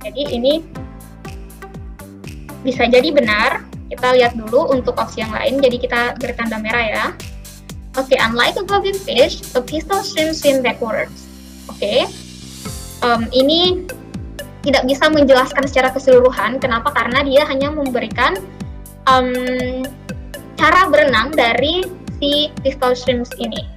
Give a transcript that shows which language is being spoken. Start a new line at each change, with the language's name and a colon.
Indonesian: Jadi ini bisa jadi benar. Kita lihat dulu untuk opsi yang lain. Jadi kita beri tanda merah ya.
English: Oke, unlike a Goby fish, a pistol shrimp swim backwards.
Indonesian: Oke, ini tidak bisa menjelaskan secara keseluruhan. Kenapa? Karena dia hanya memberikan cara berenang dari si pistol shrimp ini.